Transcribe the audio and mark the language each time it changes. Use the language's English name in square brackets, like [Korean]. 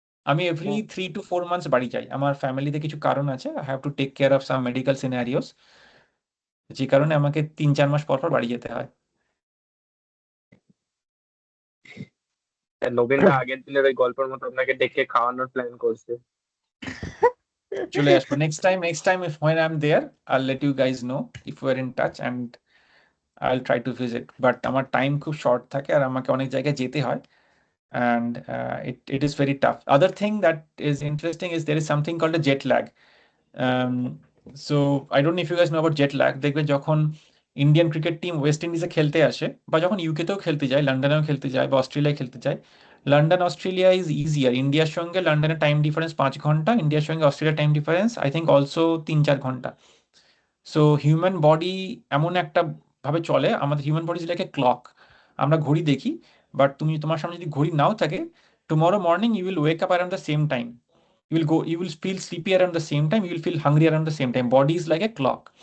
[Bangla] আমি [English] every 3 to 4 months [Bangla] বাড়ি যাই। আমার ফ্যামিলিতে কিছু কারণ আছে, [English] I have to take care of some medical scenarios, [Bangla] যে কারণে আমাকে 3-4 মাস পর পর বাড়ি যেতে হয়। নবীনদা আগের দিনের ওই গল্পের মতো আপনাকে ডেকে খাওয়ানোর প্ল্যান করছে। চলে আসবো next time [English] if when I'm there I'll let you guys know if we're in touch and I'll try to visit, but [Bangla] আমার টাইম খুব শর্ট থাকে আর আমাকে অনেক জায়গায় যেতে হয় [English] and it is very tough. Other thing that is interesting is there is something called a jet lag. So I don't know if you guys know about jet lag. [Bangla] দেখবে যখন Indian cricket team West ইন্ডিজে খেলতে আসে বা যখন ইউকেতেও খেলতে যায়, লন্ডনেও খেলতে যায় বা অস্ট্রেলিয়ায় খেলতে যায়, [English] London Australia is easier. [Bangla] ইন্ডিয়ার সঙ্গে লন্ডনের টাইম ডিফারেন্স 5 ঘন্টা, ইন্ডিয়ার সঙ্গে অস্ট্রেলিয়ার time difference [English] I think also [Bangla] 3-4 ঘন্টা। সো হিউম্যান বডি এমন একটা ভাবে চলে, আমাদের হিউম্যান বডি যেটাকে ক্লক, আমরা ঘড়ি দেখি, বাট তোমার সামনে যদি ঘড়ি নাও থাকে, [English] Tomorrow morning you will wake up around the same time, you will feel sleepy around the same time, you will feel hungry around the same time. Body is like a clock.